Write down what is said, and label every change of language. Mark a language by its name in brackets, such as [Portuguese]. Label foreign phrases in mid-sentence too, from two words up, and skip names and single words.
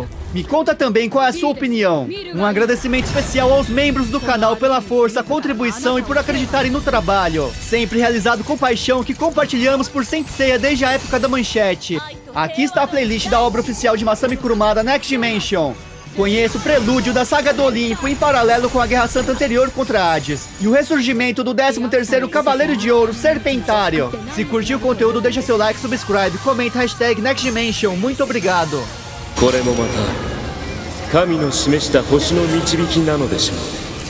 [Portuguese] Me conta também qual é a sua opinião. Um agradecimento especial aos membros do canal pela força, contribuição e por acreditarem no trabalho, sempre realizado com paixão, que compartilhamos por Saint Seiya desde a época da manchete. Aqui está a playlist da obra oficial de Masami Kurumada, Next Dimension. Conheça o prelúdio da Saga do Olimpo em paralelo com a Guerra Santa anterior contra Hades e o ressurgimento do 13º Cavaleiro de Ouro, Serpentário. Se curtiu o conteúdo, deixa seu like, subscribe, comenta #Next Dimension. Muito obrigado. [Japanese] これもまた神の示した星の導きなのでしょう。